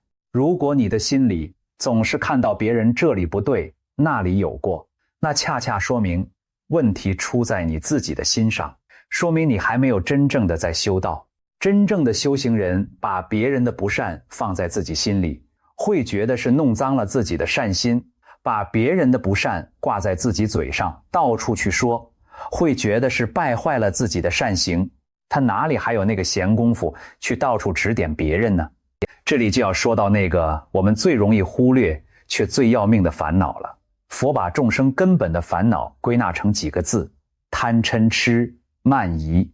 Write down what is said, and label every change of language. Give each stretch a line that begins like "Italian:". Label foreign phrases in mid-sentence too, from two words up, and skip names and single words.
Chinese: 如果你的心裡總是看到別人這裡不對，那裡有過，那恰恰說明問題出在你自己的心上，說明你還沒有真正的在修道。真正的修行人把別人的不善放在自己心裡，會覺得是弄髒了自己的善心；把別人的不善掛在自己嘴上，到處去說，會覺得是敗壞了自己的善行。他哪裡還有那個閒工夫去到處指點別人呢？這裡就要說到那個我們最容易忽略卻最要命的煩惱了。佛把眾生根本的煩惱歸納成幾個字：貪嗔癡慢疑。